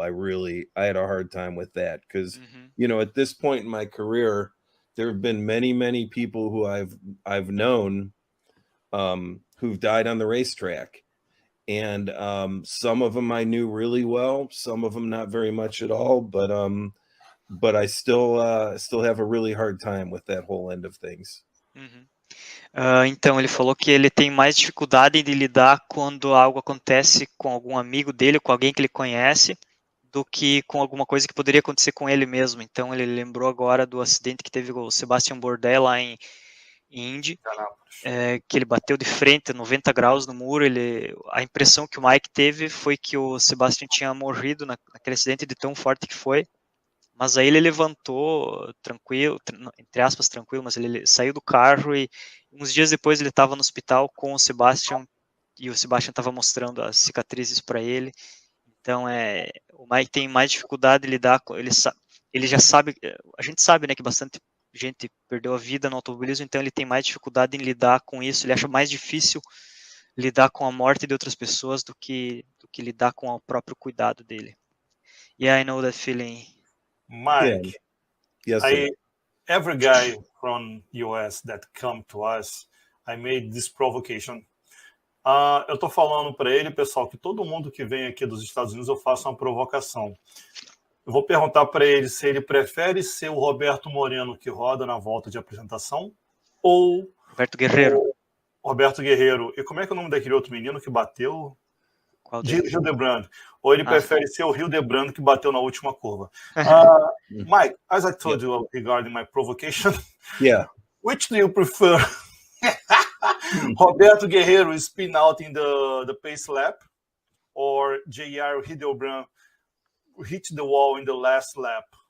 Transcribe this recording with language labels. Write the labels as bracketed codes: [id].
[en] I had a hard time with that because, you know, at this point in my career, there have been many people who I've known who've died on the racetrack. And some of them I knew really well, some of them not very much at all, but I still have a really hard time with that whole end of things. [pt] Então, ele falou que ele tem mais dificuldade de lidar quando algo acontece com algum amigo dele, com alguém que ele conhece, do que com alguma coisa que poderia acontecer com ele mesmo. Então, ele lembrou agora do acidente que teve com o Sebastian Bourdais lá em Indy, que ele bateu de frente, 90 graus no muro. A impressão que o Mike teve foi que o Sebastian tinha morrido naquele acidente de tão forte que foi. Mas aí ele levantou, tranquilo, entre aspas, tranquilo, mas ele saiu do carro e uns dias depois ele estava no hospital com o Sebastian e o Sebastian estava mostrando as cicatrizes para ele. Então, o Mike tem mais dificuldade de lidar com... Ele já sabe, a gente sabe, né, que bastante gente perdeu a vida no automobilismo, então ele tem mais dificuldade em lidar com isso, ele acha mais difícil lidar com a morte de outras pessoas do que lidar com o próprio cuidado dele. [en] Yeah, I know that feeling. Mike, yes, sir. Every guy from US that come to us, I made this provocation. [pt] Eu tô falando para ele, pessoal, que todo mundo que vem aqui dos Estados Unidos eu faço uma provocação. Eu vou perguntar para ele se ele prefere ser o Roberto Moreno que roda na volta de apresentação ou Roberto Guerreiro. Roberto Guerreiro. E como é que é o nome daquele outro menino que bateu? Qual deles? Hildebrand. Ou ele prefere ser o Hildebrand que bateu na última curva. [en] Mike, as I told you regarding my provocation, which do you prefer? Roberto Guerreiro spin out in the pace lap or J.R. Hildebrand hit the wall in the last lap?